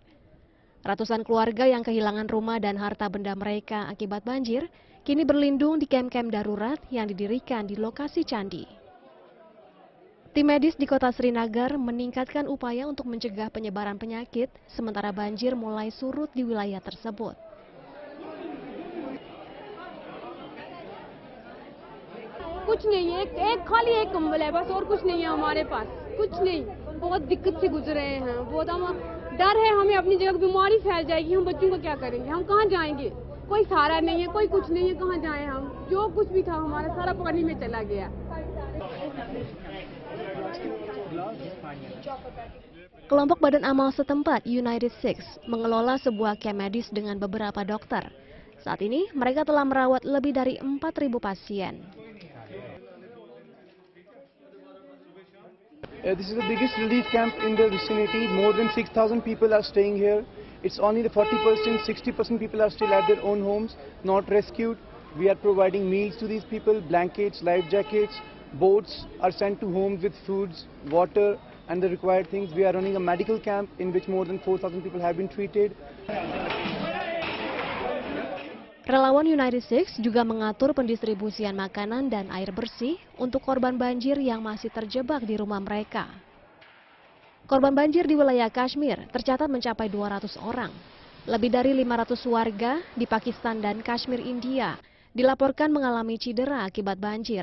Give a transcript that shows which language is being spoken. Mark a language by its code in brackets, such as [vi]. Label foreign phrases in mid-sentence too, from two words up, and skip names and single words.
[id] Ratusan keluarga yang kehilangan rumah dan harta benda mereka akibat banjir, kini berlindung di kem-kem darurat yang didirikan di lokasi candi. Tim medis di kota Srinagar meningkatkan upaya untuk mencegah penyebaran penyakit, sementara banjir mulai surut di wilayah tersebut. [hi] कुछ नहीं है, एक खाली एक कंबल है बस, और कुछ नहीं है हमारे पास, कुछ नहीं। बहुत दिक्कत से गुजर रहे हैं, बहुत हम डर है हमें अपनी जगह बीमारी फैल जाएगी, हम बच्चों को क्या करेंगे, हम कहाँ जाएंगे, कोई सहारा नहीं है, कोई कुछ नहीं है, कहाँ जाएं हम, जो कुछ भी था हमारा सारा पानी में चला गया। [id] Kelompok Badan Amal setempat United Sikhs mengelola sebuah camp medis dengan beberapa dokter. Saat ini mereka telah merawat lebih dari 4.000 pasien. [en] This is the biggest relief camp in the vicinity. More than 6,000 people are staying here. It's only the 40%, 60% people are still at their own homes, not rescued. We are providing meals to these people, blankets, life jackets, boats are sent to homes with foods, water and the required things. We are running a medical camp in which more than 4,000 people have been treated. [id] Relawan United Sikhs juga mengatur pendistribusian makanan dan air bersih untuk korban banjir yang masih terjebak di rumah mereka. Korban banjir di wilayah Kashmir tercatat mencapai 200 orang. Lebih dari 500 warga di Pakistan dan Kashmir, India dilaporkan mengalami cedera akibat banjir.